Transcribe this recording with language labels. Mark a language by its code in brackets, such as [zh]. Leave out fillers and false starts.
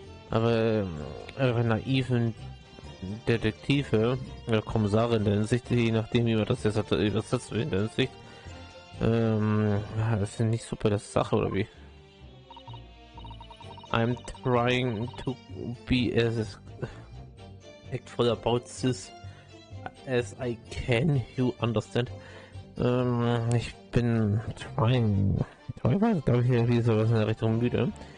[de] Aber naiven Detektive oder Kommissare in der Hinsicht, je nachdem wie man das jetzt übersetzt in der Hinsicht, das ist nicht super das Sache oder wie? [en] I'm trying to be as factful about this as I can, you understand? [de] Ich bin trying, glaube ich, irgendwie sowas in der Richtung müde.